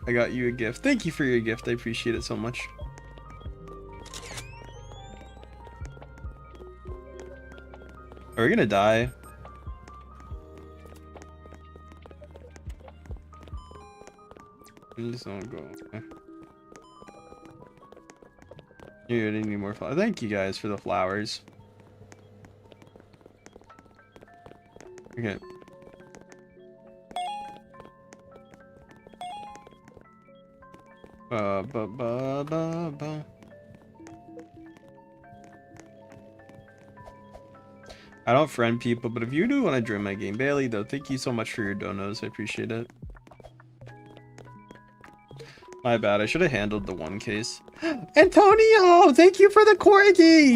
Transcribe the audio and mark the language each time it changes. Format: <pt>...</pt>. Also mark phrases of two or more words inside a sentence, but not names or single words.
<en>I got you a gift. Thank you for your gift. I appreciate it so much. Are we gonna die? Just don't go. Okay. You need more flowers. Thank you guys for the flowers. Okay. Ba ba ba ba ba. I don't friend people, but if you do want to join my game, Bailey, though, thank you so much for your donos. I appreciate it. My bad. I should have handled the one case. Antonio, thank you for the corgi.</en>